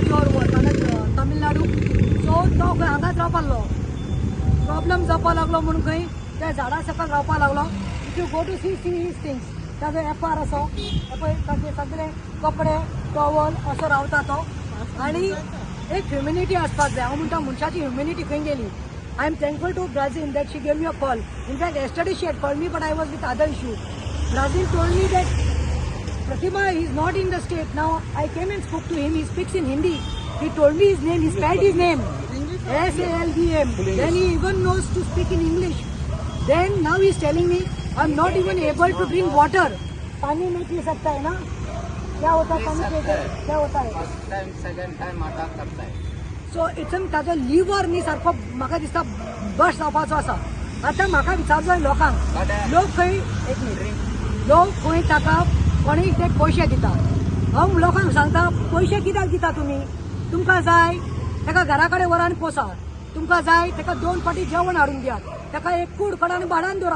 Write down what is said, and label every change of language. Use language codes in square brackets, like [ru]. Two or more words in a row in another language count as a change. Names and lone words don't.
[kok] तामिळनाडू सो तो खंय हांगाच रावपाक लागलो प्रॉब्लम जावपाक लागलो म्हणून खंय त्या झाडां सकयल रावपाक लागलो [en] if you go to see his things [kok] ताजो एपार असो पळय ताचे सगळे कपडे टॉवल असो रावता तो आनी एक ह्युमॅनिटी आसपाक जाय हांव म्हणटा मनशाची ह्युमॅनिटी खंय गेली [en] I am thankful to Brazil that she gave me a call in fact yesterday she had called me but I was with other issue. Brazil told me that Pratima is not in the state. Now I came and spoke to him. He speaks in Hindi. He told me his name. He spelled his name SALVM. Then he even knows to speak in English. Then now he is telling me I'm not even able to drink water. [hi] पानी नहीं पी सकता है ना क्या होता है पानी पीते क्या होता है [en] first time second time attack करताय [kok] सो इथून ताजो लिव्हर न्ही सारको म्हाका दिसता बस जावपाचो आसा आतां म्हाका विचारचो लोकांक लोक खंय एक मिनीट लोक खंय ताका कोणी ते पयशे दिता हांव लोकांक सांगता पयशे कित्याक दिता तुमी तुमकां जाय ताका घरा कडेन व्हरा आनी पोसा तुमकां जाय ताका 2 फावटी जेवण हाडून दियात ताका एक कूड कडान भाडान दवरा